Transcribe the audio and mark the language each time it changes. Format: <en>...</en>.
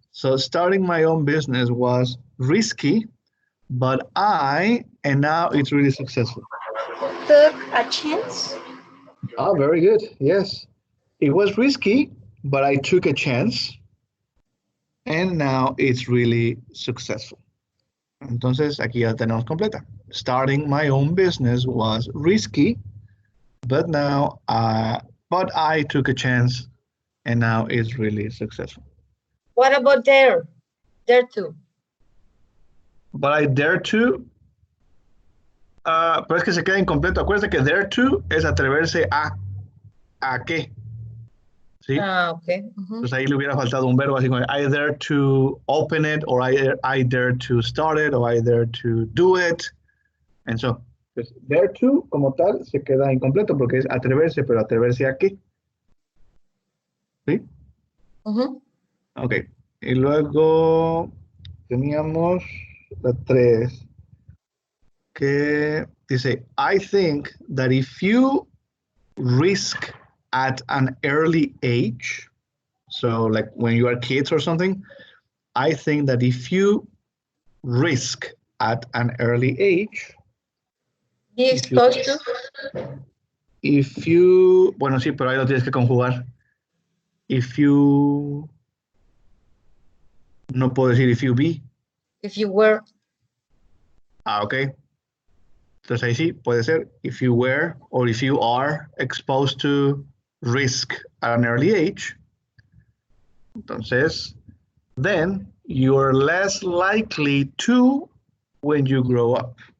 <en>So starting my own business was risky, but and now it's really successful. Took a chance. Ah, very good. Yes. It was risky, but I took a chance, and now it's really successful.</en> <es>Entonces, aquí ya tenemos completa.</es> <en>Starting my own business was risky, but I took a chance, and now it's really successful. What about there? There too. But I dare to,</en> <es>pero es que se queda incompleto. Acuérdense que dare to es atreverse ¿a qué? ¿Sí? Okay. Pues ahí le hubiera faltado un verbo así como</es> <en>I dare to open it, or I dare to start it, or I dare to do it.</en> <es>And so, pues, dare to como tal se queda incompleto porque es atreverse, pero atreverse ¿a qué? ¿Sí? Ok. Y luego teníamos la 3 que dice,</es> <en>I think that if you risk at an early age, so like when you are kids or something, I think that if you risk at an early age, Be exposed to.</en> <es>if you, bueno, sí, pero ahí lo tienes que conjugar.</es> <en>If you,</en> <es>no puedo decir</es> <en>if you be. If you were. Ok.</en> <es>Entonces ahí sí, puede ser</es> <en>if you were or if you are exposed to risk at an early age.</en> <es>Entonces,</es> <en>then you're less likely to when you grow up.</en>